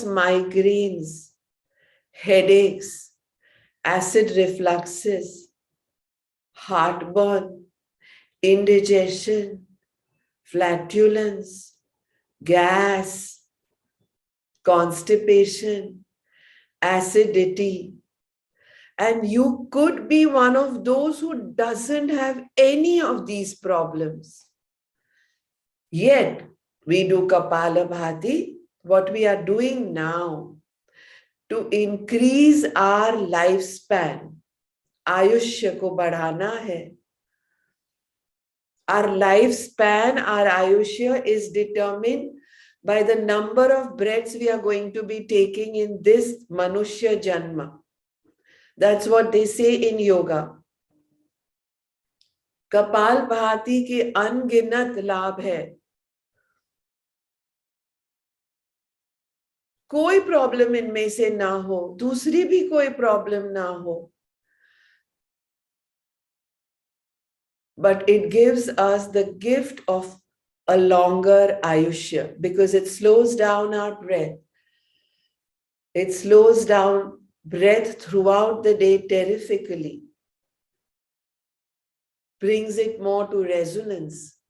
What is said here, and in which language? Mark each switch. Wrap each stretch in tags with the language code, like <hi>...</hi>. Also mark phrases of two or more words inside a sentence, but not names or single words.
<en>migraines, headaches, acid refluxes, heartburn, indigestion, flatulence, gas, constipation, acidity, And you could be one of those who doesn't have any of these problems. Yet, we do Kapalabhati, what we are doing now to increase our lifespan.</en> <hi>आयुष्य को बढ़ाना है.</hi> <en>Our lifespan, our ayushya is determined by the number of breaths we are going to be taking in this</en> <hi>मनुष्य जन्म.</hi> <en>That's what they say in yoga.</en> <hi>कपाल भाती के अनगिनत लाभ है. कोई प्रॉब्लम इनमें से ना हो, दूसरी भी कोई प्रॉब्लम ना हो,</hi> <en>but it gives us the gift of a longer ayushya because it slows down our breath. It slows down breath throughout the day terrifically, brings it more to resonance.</en>